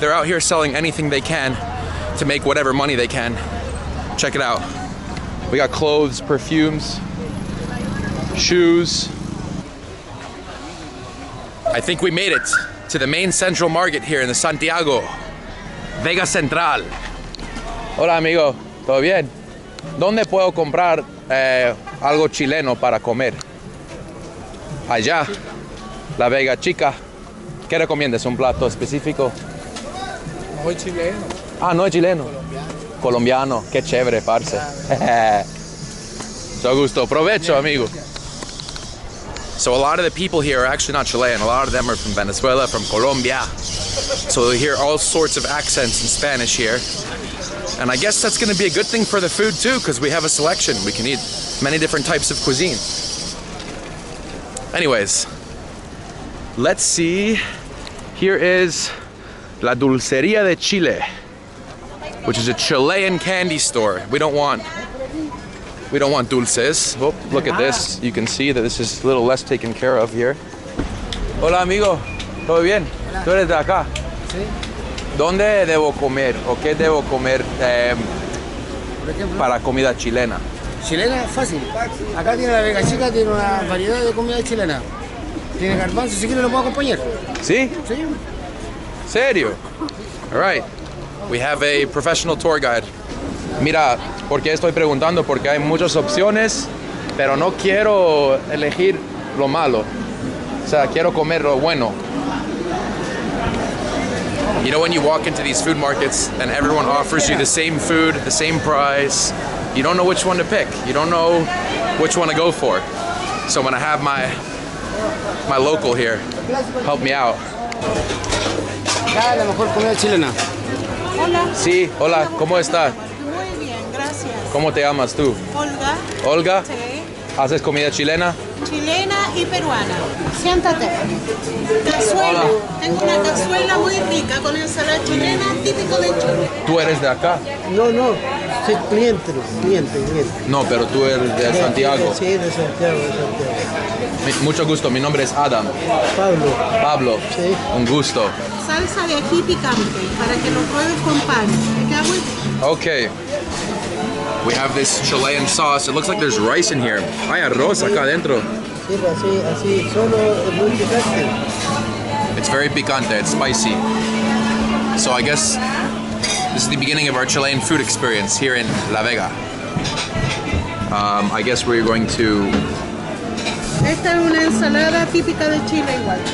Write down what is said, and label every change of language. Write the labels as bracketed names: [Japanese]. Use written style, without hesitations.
[English] They're out here selling anything they can to make whatever money they can. Check it out. We got clothes, perfumes, shoes. I think we made it to the main central market here in the Santiago, Vega Central. [Spanish] Hola, amigo. ¿Todo bien? ¿Dónde puedo comprar algo chileno para comer? Allá, la Vega Chica. ¿Qué recomiendas? ¿Un plato específico? No soy chileno. Ah, no es chileno. Colombiano. Qué chévere, parce. Mucho gusto. Provecho, amigo. [English] So a lot of the people here are actually not Chilean. A lot of them are from Venezuela, from Colombia. So they hear all sorts of accents in Spanish here. And I guess that's going to be a good thing for the food too, because we have a selection. We can eat many different types of cuisine. Anyways, Let's see. Here is La Dulceria de Chile, which is a Chilean candy store. We don't want dulces. Oh, look at this. You can see that this is a little less taken care of here. [Spanish] Hola, amigo. ¿Todo bien? ¿Tú eres de acá? Sí. ¿Dónde debo comer o qué debo comer Por ejemplo, para comida chilena? chilena, fácil. Acá tiene la Vega Chica, tiene una variedad de comida chilena. Tiene garbanzo, si quiere lo puedo acompañar. ¿Sí? Sí. ¿Serio? [English] All right. We have a professional tour guide. [Spanish] Mira, ¿por qué estoy preguntando? Porque hay muchas opciones, pero no quiero elegir lo malo. O sea, quiero comer lo bueno. [English] You know when you walk into these food markets and everyone offers you the same food, the same price, you don't know which one to pick. You don't know which one to go for. So when I have my local here help me out. [Spanish] Acá la mejor comida chilena. Hola. Sí, hola, ¿cómo está? Muy bien, gracias. ¿Cómo te llamas tú? Olga. Olga, Sí. ¿haces comida chilena? Chilena y peruana. Siéntate. Cazuela. Hola. Tengo una cazuela muy rica con ensalada chilena típico de Chile. ¿Tú eres de acá? No, no, soy cliente. No, pero tú eres de Santiago. Sí, de Santiago. Mucho gusto, mi nombre es Adam. Pablo. Pablo, Sí. un gusto. Salsa de ají picante para que lo pruebes con pan. ¿Me queda muy bien? [English] Okay. We have this Chilean sauce. It looks like there's rice in here. [Spanish] Hay arroz acá adentro. Sí, pues así, solo es muy picante. [English] It's very picante, it's spicy. So I guess this is the beginning of our Chilean food experience here in La Vega. I guess we're going to... [Spanish] Esta es una ensalada típica de Chile igual.